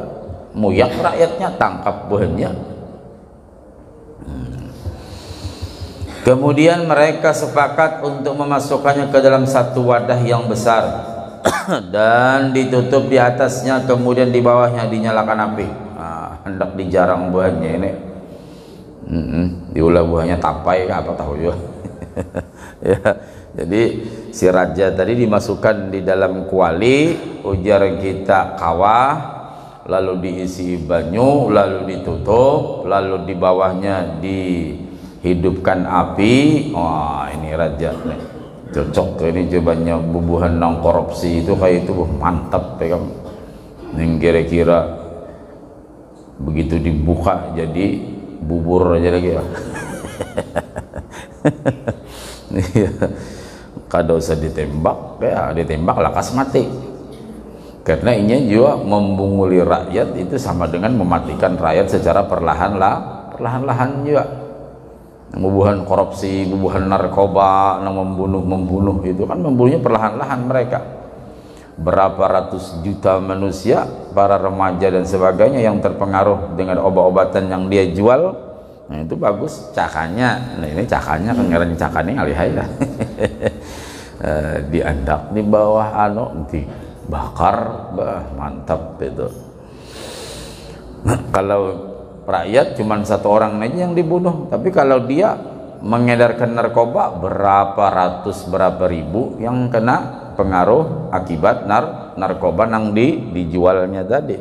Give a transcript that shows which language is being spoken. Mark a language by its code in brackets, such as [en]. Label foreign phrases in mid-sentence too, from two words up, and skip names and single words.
[id] Muyak rakyatnya, tangkap buahnya. Kemudian mereka sepakat untuk memasukkannya ke dalam satu wadah yang besar dan ditutup di atasnya, kemudian di bawahnya dinyalakan api. [bjn] Hendak dijarang buahnya ini. Diulah buahnya tapai apa tahu juga. Ya, jadi si raja tadi dimasukkan di dalam kuali, ujar kita kawah, lalu diisi banyu, lalu ditutup, lalu di bawahnya dihidupkan api. Wah, ini raja nih, cocok ini cobanya bubuhan nang korupsi itu kayak itu mantap ya kan. [id] Yang kira-kira begitu dibuka jadi bubur aja lagi ya. [bjn] Kada usah ditembak ya, ditembak lakas mati. [id] Karena ini juga membunguli rakyat itu sama dengan mematikan rakyat secara perlahan-lahan juga. Bubuhan korupsi, bubuhan narkoba, membunuh itu kan membunuhnya perlahan-lahan mereka. Berapa ratus juta manusia, para remaja dan sebagainya yang terpengaruh dengan obat-obatan yang dia jual. [bjn] Nah itu bagus cakanya. Nah ini cakanya kan ngarannya cakane alihai lah. Diandak di bawah dibakar, mantap itu. [id] Kalau rakyat cuma satu orang aja yang dibunuh, tapi kalau dia mengedarkan narkoba berapa ratus berapa ribu yang kena pengaruh akibat narkoba yang dijualnya tadi.